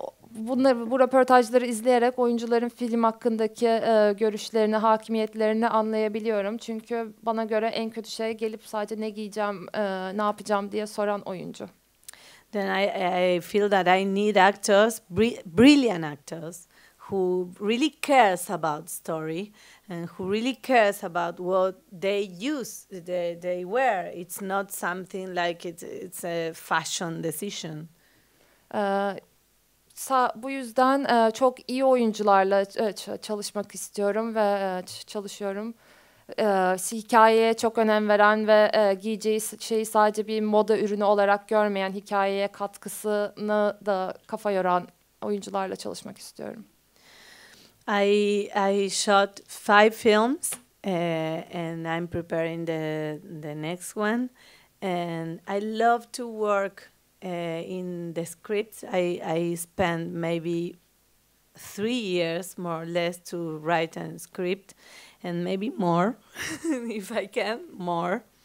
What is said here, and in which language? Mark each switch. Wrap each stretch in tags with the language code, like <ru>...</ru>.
<tr>Bu röportajları izleyerek oyuncuların film hakkındaki görüşlerini, hakimiyetlerini anlayabiliyorum. Çünkü bana göre en kötü şey gelip sadece ne giyeceğim, ne yapacağım diye soran oyuncu.</tr> <en>Then I feel that I need actors, brilliant actors, who really cares about story and who really cares about what they wear. It's not something like it's a fashion decision.</en> <tr>Bu yüzden çok iyi oyuncularla çalışmak istiyorum ve çalışıyorum. Hikayeye çok önem veren ve giyeceği şeyi sadece bir moda ürünü olarak görmeyen, hikayeye katkısını da kafa yoran oyuncularla çalışmak istiyorum.</tr> <en>I shot 5 films, and I'm preparing the next one. And I love to work in the scripts. I spent maybe 3 years, more or less, to write a script, and maybe more, if I can, more.</en>